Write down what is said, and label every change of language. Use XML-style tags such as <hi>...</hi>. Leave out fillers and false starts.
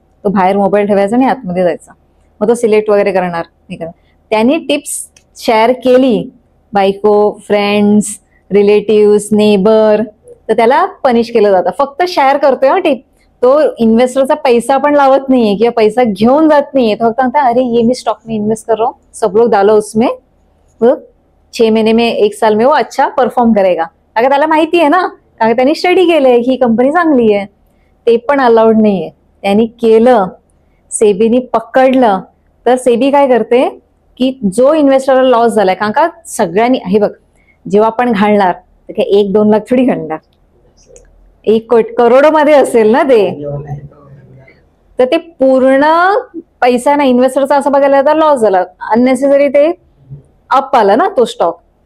<mr>तो बाहेर मोबाईल ठेवायचा आणि आतमध्ये जायचा. मग तो सिलेक्ट वगैरे करणार नाही करणार. त्यांनी टिप्स शेअर केली, बायको, फ्रेंड्स, रिलेटिव्स, नेबर, तर त्याला पनिश केलं जातं. फक्त शेअर करतोय हा टिप, तो इन्व्हेस्टरचा पैसा पण लावत नाहीये किंवा पैसा घेऊन जात नाहीये. तो फक्त म्हणता</mr> <hi>अरे ये मी स्टॉक में इन्वेस्ट कर रहा हूँ, सब लोग डालो उसमें, 6 महीने में 1 साल में वो अच्छा परफॉर्म करेगा.</hi> <mr>अगर त्याला माहिती आहे ना, कारण त्यांनी स्टडी केलंय ही कंपनी चांगली आहे. ते पण अलाउड नाहीये. त्यांनी केलं, सेबीनी पकडलं, तर सेबी काय करते की जो इन्व्हेस्टरला लॉस झालाय, कारण का सगळ्यांनी, हे बघ जेव्हा आपण घालणार तर काय 1-2 लाख थोडी घालणार, 1 करोडमध्ये असेल ना ते, तर ते पूर्ण पैसा ना इन्व्हेस्टरचा असं बघायला तर लॉस झाला, अननेसेसरी ते अप आला ना तो स्टॉक.</mr>